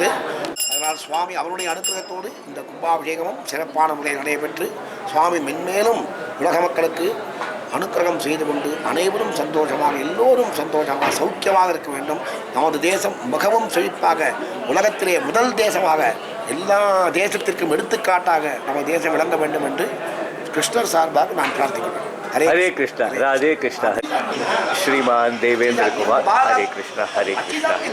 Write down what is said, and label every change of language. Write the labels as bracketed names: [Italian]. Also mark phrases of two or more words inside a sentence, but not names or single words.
[Tamil] அதனால் சுவாமி அவருடைய அனுகிரகத்தோடு இந்த கும்பாபிஷேகமும் சிறப்பான முறையில் நடைபெற்று சுவாமி மென்மேலும் உலக மக்களுக்கு அனுக்கிரகம் செய்து கொண்டு அனைவரும் சந்தோஷமாக எல்லோரும் சந்தோஷமாக சௌக்கியமாக இருக்க வேண்டும். நமது தேசம் மிகவும் செழிப்பாக உலகத்திலே முதல் தேசமாக எல்லா தேசத்திற்கும் எடுத்துக்காட்டாக நமது தேசம் விளங்க வேண்டும் என்று கிருஷ்ணர் சார்பாக நான் பிரார்த்திக்கிறேன். [Hindi] हरे कृष्णा राधे कृष्णा श्रीमान देवेंद्र कुमार हरे कृष्णा हरे कृष्णा